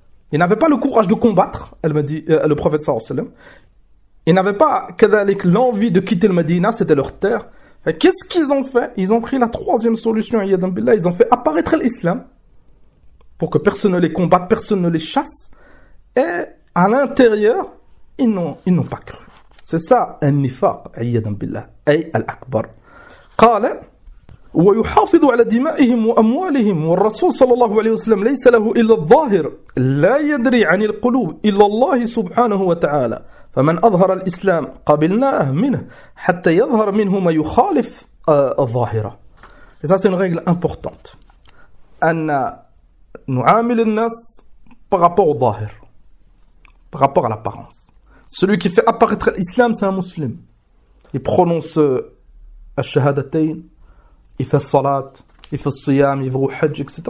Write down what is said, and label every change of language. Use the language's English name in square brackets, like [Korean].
[French] Il n'avait pas le courage de combattre le prophète [Arabic] sallallahu alayhi wa sallam. [French] Il n'avait pas [Arabic] كذلك, [French] l'envie de quitter le Médina, c'était leur terre. Et qu'est-ce qu'ils ont fait? Ils ont pris la troisième solution, ils ont fait apparaître l'islam pour que personne ne les combatte, personne ne les chasse. Et à l'intérieur, ils n'ont pas cru. C'est ça, un nifaq, [Arabic] ayyadan billah, ay al-akbar. قال ويحافظ على دمائهم وأموالهم. والرسول صلى الله عليه وسلم ليس له إلا الظاهر، لا يدري عن القلوب إلا الله سبحانه وتعالى. فمن أظهر الإسلام قبلناه منه حتى يظهر منه ما يخالف الظاهرة. [French] Et ça, c'est une règle importante. [Arabic] نعامل الناس [French] par rapport au ظاهر, par rapport à l'apparence. Celui qui fait apparaître l'islam, c'est un musulman. Il prononce الشهادتين, il fait الصلاة, il fait الصيام, il fait الحج, etc.